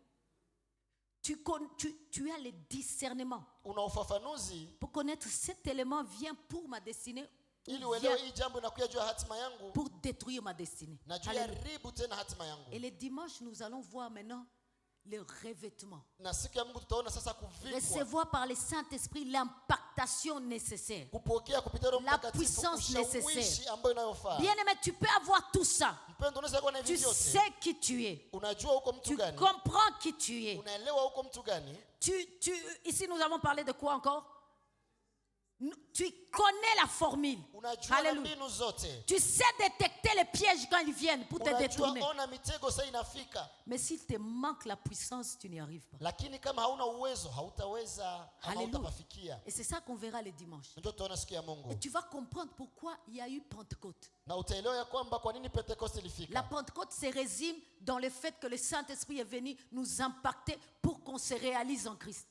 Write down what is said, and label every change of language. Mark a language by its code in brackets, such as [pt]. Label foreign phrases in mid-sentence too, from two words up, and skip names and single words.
[fr] Tu as le discernement pour connaître cet élément vient pour ma destinée ou vient pour détruire ma destinée. Et le dimanche, nous allons voir maintenant le revêtement. [sw] Na siku ya Mungu tutaona sasa kuvikwa. [fr] Recevoir par le Saint-Esprit l'impactation nécessaire. [sw] Kupokea kupitia Roho [fr] La [sw] Mtakatifu [fr] puissance nécessaire. [sw] ushawishi ambayo inayofaa. [fr] Bien-aimé, tu peux avoir tout ça. [sw] Mpendo, unaweza kuwa na hivi [fr] Tu [sw] vyote. [fr] sais qui tu es. [sw] Unajua uko mtu [fr] Tu [sw] gani? [fr] comprends qui tu es. [sw] Unaelewa uko mtu gani? [fr] Ici, nous avons parlé de quoi encore? Tu connais la formule. [sw] Unajua [fr] Alléluia. [sw] mbinu zote. [fr] Tu sais détecter les pièges quand ils viennent pour te détourner. [sw] Unajua ona mitego sasa inafika. [fr] Mais s'il te manque la puissance, tu n'y arrives pas. [sw] Lakini kama hauna uwezo hautaweza, hautapafikia. [fr] Et c'est ça qu'on verra le dimanche. [sw] Ndio tutaona siku ya Mungu. [fr] Et tu vas comprendre pourquoi il y a eu Pentecôte. [sw] Na utaelewa ya kwamba kwa nini Pentecoste ilifika. [fr] La Pentecôte se résume dans le fait que le Saint-Esprit est venu nous impacter pour qu'on se réalise en Christ.